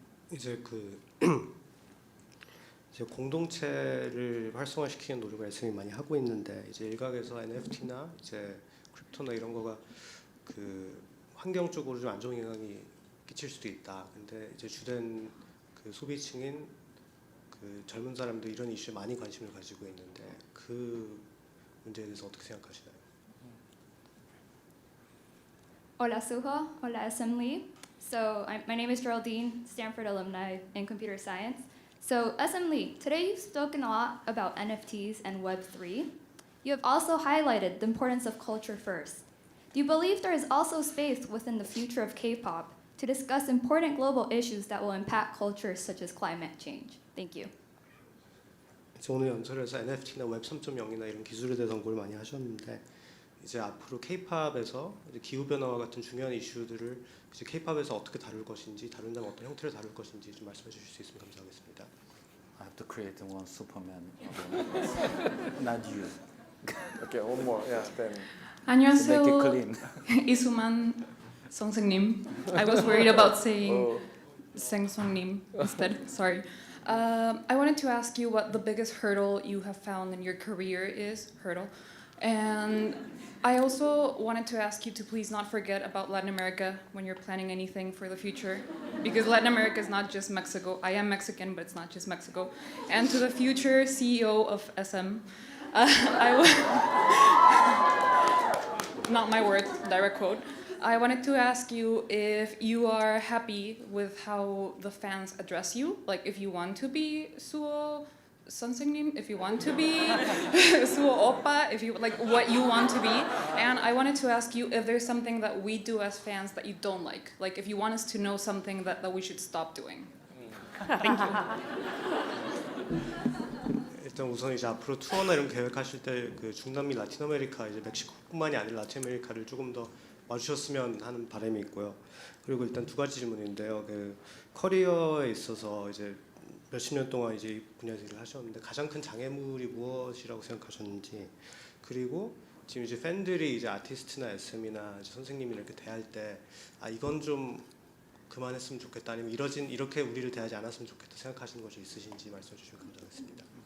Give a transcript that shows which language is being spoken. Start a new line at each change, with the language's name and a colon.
Korean: 이제 이제 공동체를 활성화시키는 노력을 SM이 많이 하고 있는데 이제 일각에서 NFT나 이제 크립토나 이런 거가 그 환경 쪽으로 좀 안 좋은 영향이 끼칠 수도 있다. 근데 이제 주된 그 소비층인 그 젊은 사람도 이런 이슈에 많이 관심을 가지고 있는데 그 문제에 대해서 어떻게 생각하시나요?
Spanish: Hola Suho, hola SM Lee.
English: So my name is Geraldine, Stanford alumni in computer science. So SM Lee, today you've spoken a lot about NFTs and Web3. You have also highlighted the importance of culture first. Do you believe there is also space within the future of K-pop to discuss important global issues that will impact culture such as climate change? Thank you.
Korean: 오늘 연설에서 NFT나 웹 3.0이나 이런 기술에 대해서 언급을 많이 하셨는데 이제 앞으로 K-팝에서 기후 변화와 같은 중요한 이슈들을 이제 K-팝에서 어떻게 다룰 것인지, 다룬다면 어떤 형태로 다룰 것인지 좀 말씀해 주실 수 있으면 감사하겠습니다.
English: I have to create one Superman. Not you. Okay, one more. Yeah, then.
Korean: 안녕하세요.
English: Make it clean.
Korean: 이수만 선생님.
English: I was worried about saying 생선님 instead. Sorry. I wanted to ask you what the biggest hurdle you have found in your career is. And I also wanted to ask you to please not forget about Latin America when you're planning anything for the future, because Latin America is not just Mexico. I am Mexican, but it's not just Mexico. And to the future CEO of SM, not my words, direct quote. I wanted to ask you if you are happy with how the fans address you, like if you want to be Suo Sonsengnim, if you want to be Suo Oppa, if you like what you want to be. And I wanted to ask you if there's something that we do as fans that you don't like if you want us to know something that we should stop doing. Thank you.
Korean: 일단 우선 이제 앞으로 투어나 이런 계획하실 때 그 중남미, 라틴 아메리카, 이제 멕시코뿐만이 아니라 라틴 아메리카를 조금 더 와주셨으면 하는 바람이 있고요. 그리고 일단 두 가지 질문인데요. 그 커리어에 있어서 이제 몇십 년 동안 이제 이 분야에서 일을 하셨는데 가장 큰 장애물이 무엇이라고 생각하셨는지, 그리고 지금 이제 팬들이 이제 아티스트나 SM이나 이제 선생님이 이렇게 대할 때 이건 좀 그만했으면 좋겠다, 아니면 이렇게 우리를 대하지 않았으면 좋겠다 생각하시는 것이 있으신지 말씀해 주시면 감사하겠습니다.